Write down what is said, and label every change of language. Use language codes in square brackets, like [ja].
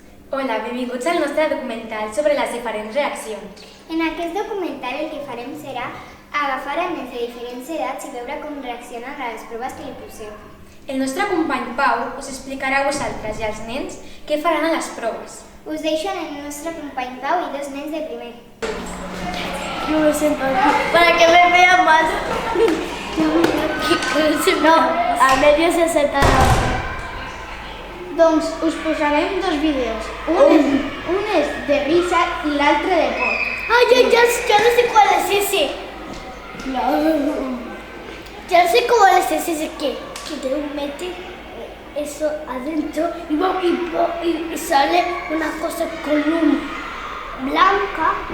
[ca] Hola, benvinguts al nostre documental sobre les diferents reaccions. En aquest documental el que farem serà agafar a nens de diferents edats i veure com reaccionen a les proves que li poseu. El nostre company Pau us explicarà a vosaltres i als nens què faran a les proves. Us deixo en el nostre company Pau i 2 nens de primer. [es] Yo me siento aquí para que me vean más. No, al medio se sentará. [ca] Doncs us posarem 2 vídeos. Un és de risa i l'altre de por. [es] Ay, ya no sé cuál es ese. Ya sé cuál es ese que te mete eso adentro y sale una cosa con blanca.